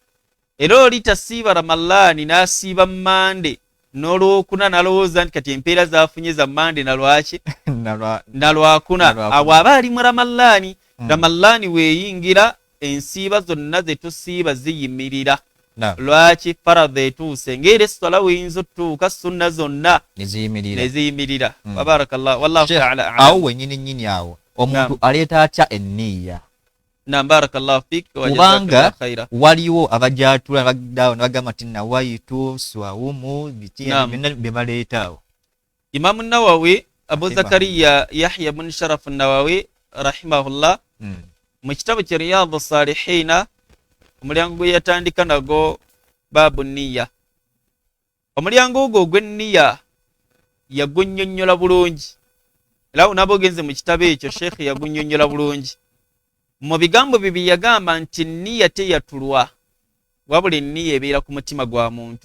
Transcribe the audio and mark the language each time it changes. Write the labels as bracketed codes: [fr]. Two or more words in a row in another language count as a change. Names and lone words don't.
[lg] Era oli tasiiba Ramadhani n'asiiba Mande n'olwokuna n'alowooza nti kati empeera zaafunye za Mande nalwaki nalwakuna, awo aba ali mu Ramalaani. Ramalaani weeyingira ensiiba zonna ze tusiiba ziyimirira. Lwaki? Faradhi etuuse, ng'era essala weeyinza otuuka sunna zonna neziyimirira. [ar] وبارك الله, والله تعالى أعلم. [lg] Awo wennyini awo omuntu aleeta atya enniya? [ar] بارك الله فيك و جزاك الله خيرا. [lg] Waliwo abajatula bagamba nti [ar] نويت الصوم [lg] bye baleetaawo. Imamu Nawawi, Abu Zakariya Yahya bin Sharaf Nawawi rahimahullah, mu kitabu kya Riyadhu Salihina, omulyango gwe yatandika nago [ar] باب النية. [lg] Omulyango ogwo ogw'enniya yagunnyonnyola bulungi, era unaba ogenze mu kitabo ekyo Sheikh yagunnyonnyola bulungi. Mu bigambo bibiri yagamba nti nniya teyatulwa, wabula enniya ebeera ku mutima gwa muntu.